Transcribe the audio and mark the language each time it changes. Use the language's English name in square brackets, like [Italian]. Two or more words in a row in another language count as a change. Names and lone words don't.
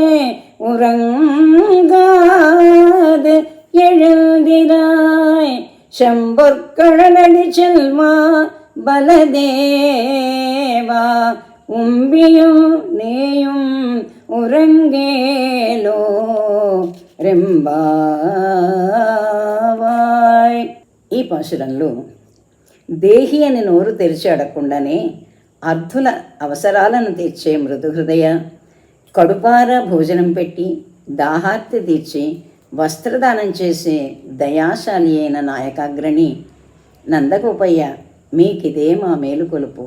[Tamil] உறங்காது எழுந்திராய் செம்பொற்கழலடி செல்வா பலதேவா உம்பியும் நேயும் உறங்கேலோ రెంబావాయ్. [Telugu] ఈ పాశురంలో దేహి అని నోరు తెరిచి అడగకుండానే అర్థుల అవసరాలను తీర్చే మృదు హృదయ, కడుపార భోజనం పెట్టి దాహార్తి తీర్చి వస్త్రదానం చేసే దయాశాలి అయిన నాయకాగ్రణి నందగోపయ్య, మీకిదే మా మేలుకొలుపు.